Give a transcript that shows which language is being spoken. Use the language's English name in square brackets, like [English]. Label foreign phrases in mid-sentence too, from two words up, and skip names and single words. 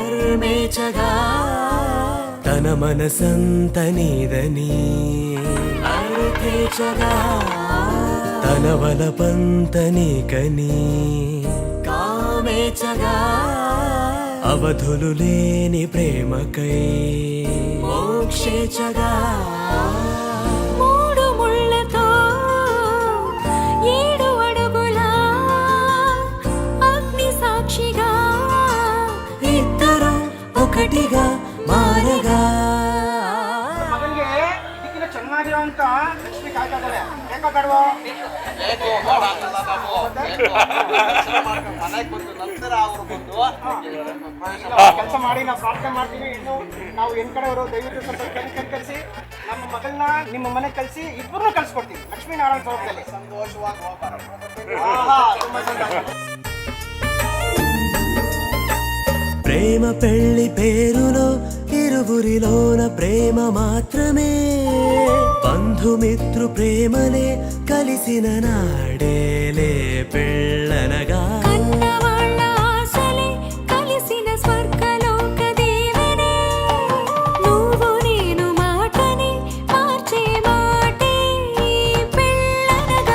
[Telugu] నర్మేచగా తన మనసంత నీదని అర్థేచగా తన వలపంత నీకని కామేచగా అవధులు లేని ప్రేమకై మోక్షేచగా మూడు ముళ్ళతో 7 అడుగుల అగ్ని సాక్షిగా ఇద్దరు ఒకటిగా ಮಾರಗ [Kannada] ಮಗನಿಗೆ ಇದಕ್ಕಿಂತ ಚೆನ್ನಾಗಿರೋಂತ ಲಕ್ಷ್ಮಿ ಕಾಯ್ತಾ ಇದ್ದಾರೆ ಬೇಕೋ ಬೇಡವೋ ಕೆಲಸ ಮಾಡಿ ನಾವು ಪ್ರಾರ್ಥನೆ ಮಾಡ್ತೀವಿ. ಇನ್ನು ನಾವು ಹೆಣ್ ಕಡೆಯವರು ದಯವಿಟ್ಟು ಸ್ವಲ್ಪ ಕಲಿಸಿ ನಮ್ಮ ಮಗಳನ್ನ ನಿಮ್ಮ ಮನೆಗೆ ಕಳಿಸಿ ಇಬ್ಬರನ್ನೂ ಕಳ್ಸಿಕೊಡ್ತೀವಿ ಲಕ್ಷ್ಮೀನಾರಾಯಣ ಸ್ವರೂಪದಲ್ಲಿ ಸಂತೋಷವಾಗಿ ತುಂಬಾ ಸಂತೋಷ. [Telugu] ప్రేమ పెళ్లి పేరులో ఇరువురిలోన ప్రేమ మాత్రమే బంధుమిత్రు ప్రేమలే కలిసిన నాడేలే పెళ్ళనగా కన్నవాళ్ళ ఆశలే కలిసిన స్వర్గలోక దీవెనే నువ్వు నేను మాటని మార్చే మాటే పెళ్ళనగా